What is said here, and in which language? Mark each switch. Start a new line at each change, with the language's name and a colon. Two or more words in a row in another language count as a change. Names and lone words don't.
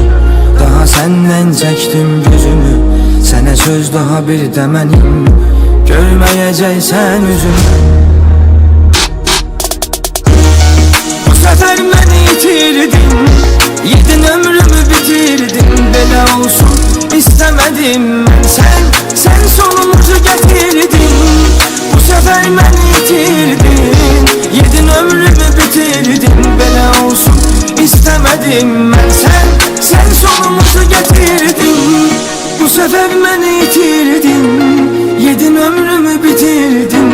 Azerbaijani: Daha səndən çəkdim gözümü, sənə söz daha bir demənim, görməyəcəksən üzümü. Bu səfər məni itirdin, yedin ömrümü bitirdin. Belə olsun istemedim mən,
Turkish: sen sonumuzu getirdin. Bu sefer beni itirdin, yedin ömrümü bitirdin.
Azerbaijani: Belə olsun istemedim mən,
Turkish: sen sonumuzu getirdin. Bu sefer beni itirdin, yedin ömrümü bitirdin.